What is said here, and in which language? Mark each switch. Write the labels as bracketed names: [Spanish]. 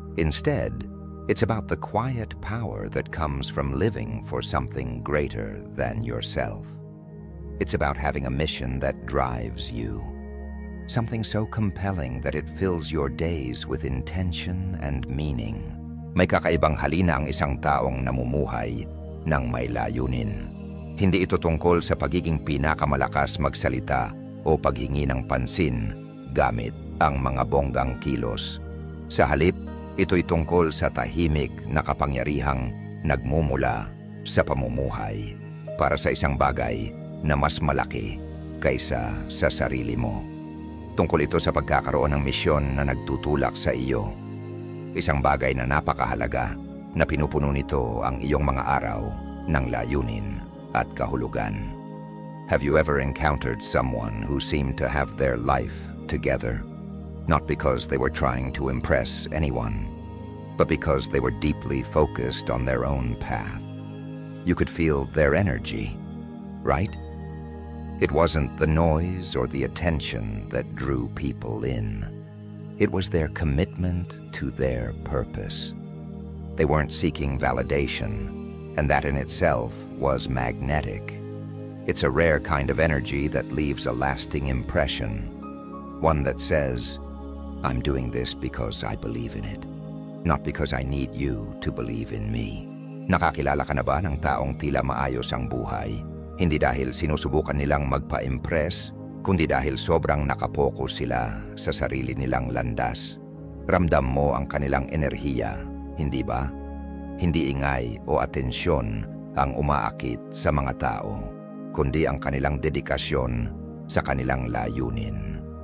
[English] Instead, it's about the quiet power that comes from living for something greater than yourself. It's about having a mission that drives you. Something so compelling that it fills your days with intention and meaning. [Filipino] May kakaibang halina ang isang taong namumuhay ng may layunin. Hindi ito tungkol sa pagiging pinakamalakas magsalita o paghingi ng pansin gamit ang mga bonggang kilos. Sa halip, ito'y tungkol sa tahimik na kapangyarihang nagmumula sa pamumuhay para sa isang bagay na mas malaki kaysa sa sarili mo. Tungkol ito sa pagkakaroon ng misyon na nagtutulak sa iyo. Isang bagay na napakahalaga na pinupuno nito ang iyong mga araw ng layunin at kahulugan. [English] Have you ever encountered someone who seemed to have their life together? Not because they were trying to impress anyone, but because they were deeply focused on their own path. You could feel their energy, right? It wasn't the noise or the attention that drew people in. It was their commitment to their purpose. They weren't seeking validation, and that in itself was magnetic. It's a rare kind of energy that leaves a lasting impression, one that says, I'm doing this because I believe in it, not because I need you to believe in me. [Filipino] Nakakilala ka na ba ng taong tila maayos ang buhay? Hindi dahil sinusubukan nilang magpa-impress, kundi dahil sobrang nakapokus sila sa sarili nilang landas. Ramdam mo ang kanilang enerhiya, hindi ba? Hindi ingay o atensyon ang umaakit sa mga tao, kundi ang kanilang dedikasyon sa kanilang layunin.